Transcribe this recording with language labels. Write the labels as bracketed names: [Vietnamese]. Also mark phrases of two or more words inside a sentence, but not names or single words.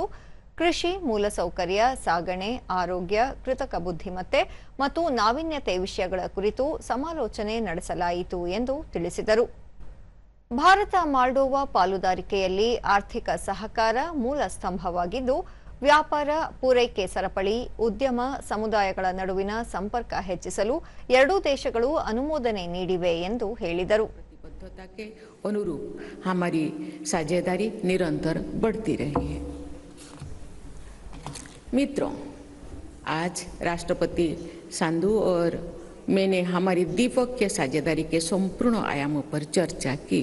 [Kannada] ಕೃಷಿ, ಮೂಲಸೌಕರ್ಯ, ಸಾಗಣೆ, ಆರೋಗ್ಯ, ಕೃತಕ ಬುದ್ಧಿಮತ್ತೆ ಮತ್ತು ನಾವೀನ್ಯತೆ ವಿಷಯಗಳ ಕುರಿತು ಸಮಾಲೋಚನೆ ನಡೆಸಲಾಯಿತು ಎಂದು ತಿಳಿಸಿದರು. ಭಾರತ ಮಾಲ್ಡೋವಾ ಪಾಲುದಾರಿಕೆಯಲ್ಲಿ ಆರ್ಥಿಕ ಸಹಕಾರ ಮೂಲ ಸ್ತಂಭವಾಗಿದ್ದು, ವ್ಯಾಪಾರ, ಪೂರೈಕೆ ಸರಪಳಿ, ಉದ್ಯಮ, ಸಮುದಾಯಗಳ ನಡುವಿನ ಸಂಪರ್ಕ ಹೆಚ್ಚಿಸಲು ಎರಡೂ ದೇಶಗಳು ಅನುಮೋದನೆ ನೀಡಿವೆ ಎಂದು ಹೇಳಿದರು. [Hindi] अनुरूप हमारी साझेदारी निरंतर बढ़ती रही है. मित्रों, आज राष्ट्रपति संधू और मैंने हमारी द्विपक्षीय साझेदारी के संपूर्ण आयामों पर चर्चा की.